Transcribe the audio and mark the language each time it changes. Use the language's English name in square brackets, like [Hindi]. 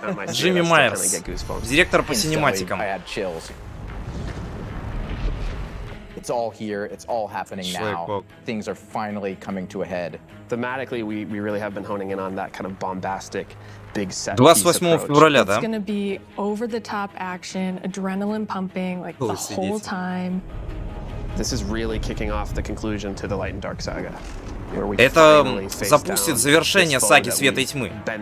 [Russian] Джимми Майерс, директор по синематикам. [English] It's all here, it's all happening now. Things are finally coming to a head. Thematically, we really have been honing in on that kind of bombastic, big set. [Russian] 28 февраля, да? [English] It's gonna be over the top action, adrenaline pumping, like the whole time. This is really kicking off the conclusion to the Light and Dark saga. [Russian] Это запустит завершение саги Света и Тьмы.